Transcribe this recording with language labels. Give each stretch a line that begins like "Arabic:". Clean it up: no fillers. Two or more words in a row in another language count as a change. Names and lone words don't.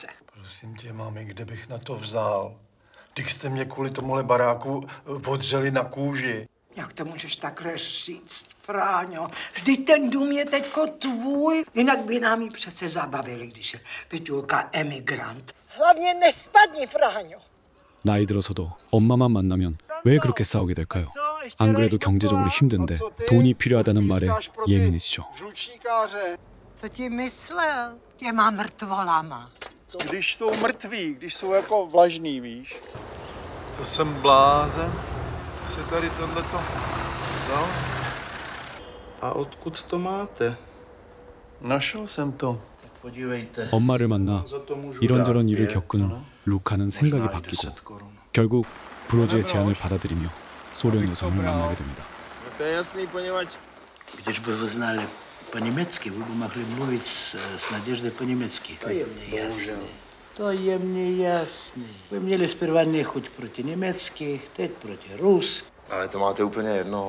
Czech: Prosím tě, mami, kde bych na to vzal? Když jste mě kvůli tomuhle baráku podřeli na kůži. Jak to můžeš takhle říct, Fráňo? Vždyť ten dům je teďko tvůj. Jinak by nám ji přece zabavili, když je Petulka emigrant. Hlavně nespadni, Fráňo.
Korean: 나이 들어서도 엄마만 만나면 왜 그렇게 싸우게 될까요? 안 그래도 경제적으로 힘든데 돈이 필요하다는 말에 예민해지죠.
Czech: Co ti myslel těma mrtvolama? Když jsou mrtví, když jsou jako vlažný, víš? To jsem blázen. Se tady tohleto vzal. A odkud to máte? Našel jsem to. podívejte.
Korean: 엄마를 만나 이런저런 일을 겪은 루카는 생각이 바뀌고 결국 브로즈의 제안을 받아들이며 소련 여성을 만나게 됩니다.
Czech: To je jasný, poněvadž... Když by znali po-německy, by mohli mluvit s Naděždou po-německy. To je mně jasný. To je mně jasný. By měli zprva nechuť proti německy, teď proti Rus. Ale to máte úplně jedno.